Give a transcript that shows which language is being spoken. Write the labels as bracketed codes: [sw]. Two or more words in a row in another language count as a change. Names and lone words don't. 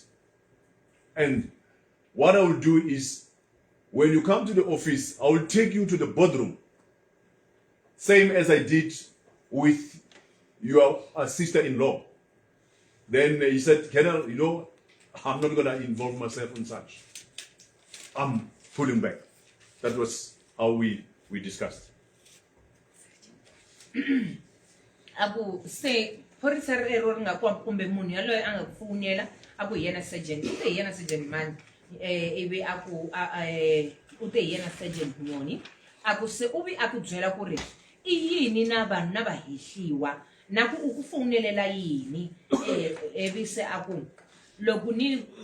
[en] And what I will do is, when you come to the office, I will take you to the boardroom, same as I did with your sister-in-law. Then he said, Colonel, you know, I'm not going to involve myself in such. I'm pulling back. That was how we discussed. [ts] Abu se phorisa rero ri nga kwa kumbe munhu yaloye a nga ku fonela aku yena sergeant u te yena sergeant man ivi aku u te yena sergeant Nyoni aku se u vi aku byela ku ri I yini na vanhu na vahehliwa na ku u ku fonelela yini ivi se aku loko ni